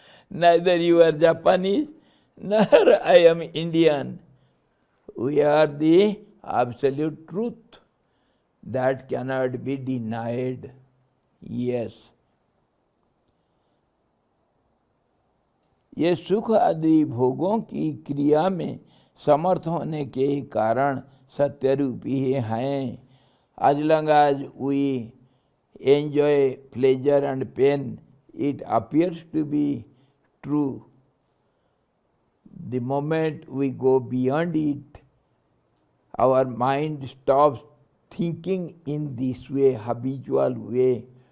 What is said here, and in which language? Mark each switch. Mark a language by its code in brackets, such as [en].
[en] Neither you are Japanese, nor I am Indian. We are the absolute truth that cannot be denied. Yes. [hi] ये सुख आदि भोगों की क्रिया में समर्थ होने के कारण सत्यरूपी हैं. [en] As long as we enjoy pleasure and pain, it appears to be true. The moment we go beyond it, our mind stops thinking in this way, habitual way.